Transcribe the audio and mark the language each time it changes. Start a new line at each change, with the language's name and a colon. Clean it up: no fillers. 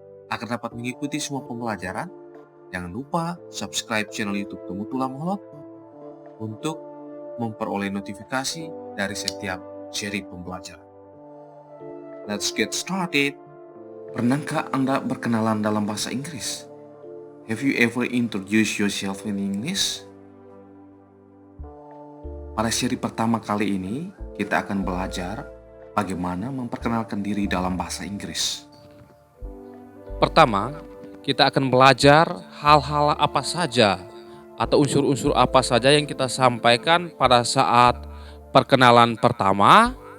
Indonesian: Agar dapat mengikuti semua pembelajaran, jangan lupa subscribe channel YouTube Temu Tulang Holot untuk memperoleh notifikasi dari setiap seri pembelajaran.
English: Let's get started.
Indonesian: Pernahkah Anda berkenalan dalam bahasa Inggris?
English: Have you ever introduced yourself in English?
Indonesian: Pada seri pertama kali ini, kita akan belajar bagaimana memperkenalkan diri dalam bahasa Inggris. Pertama, kita akan belajar hal-hal apa saja atau unsur-unsur apa saja yang kita sampaikan pada saat perkenalan pertama.